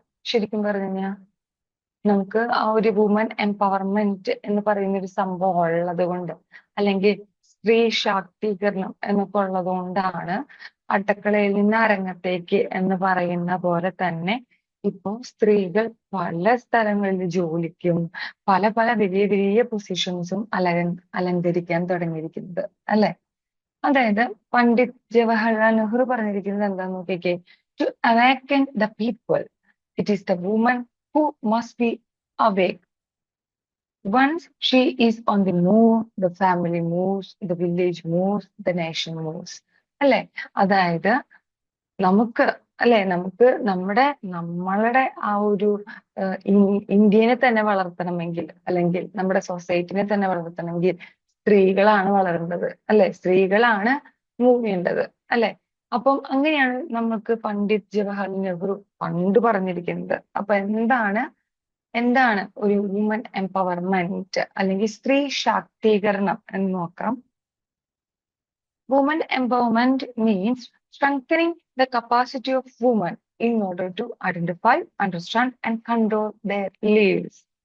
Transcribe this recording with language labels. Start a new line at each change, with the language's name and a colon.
Malayalam: ശരിക്കും പറഞ്ഞു കഴിഞ്ഞാൽ നമുക്ക് ആ ഒരു വുമൻ എംപവർമെന്റ് എന്ന് പറയുന്ന ഒരു സംഭവം ഉള്ളത് കൊണ്ട്, അല്ലെങ്കിൽ സ്ത്രീ ശാക്തീകരണം എന്നൊക്കെ ഉള്ളത് കൊണ്ടാണ് അടുക്കളയിൽ നിന്ന് അരങ്ങത്തേക്ക് എന്ന് പറയുന്ന പോലെ തന്നെ ഇപ്പൊ സ്ത്രീകൾ പല സ്ഥലങ്ങളിൽ ജോലിക്കും പല പല വലിയ വലിയ പൊസിഷൻസും അലങ്കരിക്കാൻ തുടങ്ങിയിരിക്കുന്നത് അല്ലെ. അതായത് പണ്ഡിറ്റ് ജവഹർലാൽ നെഹ്റു പറഞ്ഞിരിക്കുന്നത് എന്താന്ന് നോക്കിക്കേ,
English: To awaken the people it is the woman who must be awake. Once she is on the move, the family moves, the village moves, the nation moves.
Malayalam: അല്ലെ, അതായത് നമുക്ക് നമ്മളുടെ ആ ഒരു ഇന്ത്യനെ തന്നെ വളർത്തണമെങ്കിൽ, അല്ലെങ്കിൽ നമ്മുടെ സൊസൈറ്റിനെ തന്നെ വളർത്തണമെങ്കിൽ സ്ത്രീകളാണ് വളരേണ്ടത് അല്ലെ, സ്ത്രീകളാണ് മൂവ് ചെയ്യേണ്ടത് അല്ലെ. അപ്പം അങ്ങനെയാണ് നമുക്ക് പണ്ഡിറ്റ് ജവഹർലാൽ നെഹ്റു പണ്ട് പറഞ്ഞിരിക്കുന്നത്. അപ്പൊ എന്താണ് ഒരു വുമൻ എംപവർമെന്റ് അല്ലെങ്കിൽ സ്ത്രീ ശാക്തീകരണം എന്ന് നോക്കാം.
English: Woman empowerment means strengthening the capacity of women in order to identify, understand and control their lives.